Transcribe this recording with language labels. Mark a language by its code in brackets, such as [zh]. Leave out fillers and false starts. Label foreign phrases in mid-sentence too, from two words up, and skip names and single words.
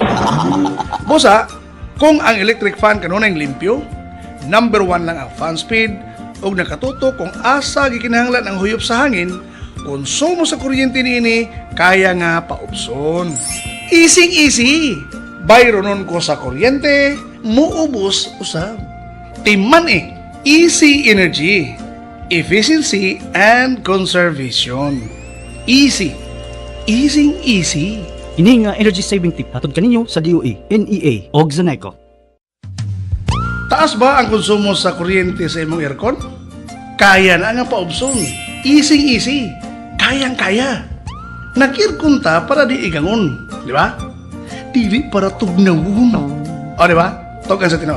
[ceb] Busa, kung ang electric fan kanunay limpyo, number 1 lang ang fan speed, ug nakatuto kung asa gikinahanglan ang huyop sa hangin, konsumo sa kuryente niini kaya nga paubson. [en] Easy. [ceb] Bayronon ko sa kuryente, muubos usab. [en] Timan easy energy, efficiency, and conservation. Easy. [ceb] Ini nga energy saving tip hatod kaninyo sa DOE, NEA ug ZANECO. Taas ba ang konsumo sa kuryente sa imong aircon? Kaya na nga paubson. Easy. Kayang-kaya. Nag-aircon ta para di igangon, di ba? Dili para tugnawon. O, di ba? Togan sa tinood.